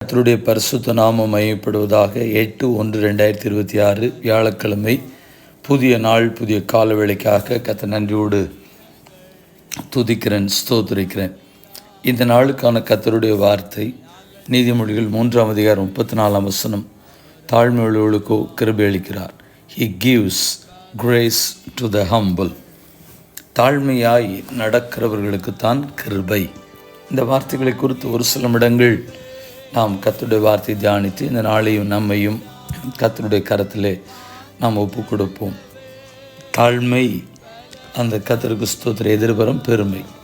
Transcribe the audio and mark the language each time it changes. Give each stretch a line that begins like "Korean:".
Tamil: கர்த்தருடைய பரிசுத்த நாமம் மையப்படுவதாக. 8/1/2026 வியாழக்கிழமை, புதிய நாள், புதிய கால வேளைக்காக கர்த்தர் நன்றியோடு துதிக்கிறேன், ஸ்தோத்திரிக்கிறேன். இந்த நாளுக்கான கர்த்தருடைய வார்த்தை நீதிமொழிகள் 3ஆம் அதிகாரம் 34ஆம் வசனம். தாழ்மையுள்ளவர்களுக்கோ கிருபை அளிக்கிறார்.
English: He gives grace to the humble.
Tamil: தாழ்மையாய் நடக்கிறவர்களுக்குத்தான் கிருபை. இந்த வார்த்தைகளை குறித்து ஒரு சில இடங்கள் நாம் கர்த்தருடைய வார்த்தை தியானித்து இந்த நாளையும் நம்மையும் கர்த்தருடைய கரத்திலே நாம் ஒப்பு கொடுப்போம். தாழ்மை அந்த கர்த்தருக்கு ஸ்தோத்திர எதிர்புறம் பெருமை.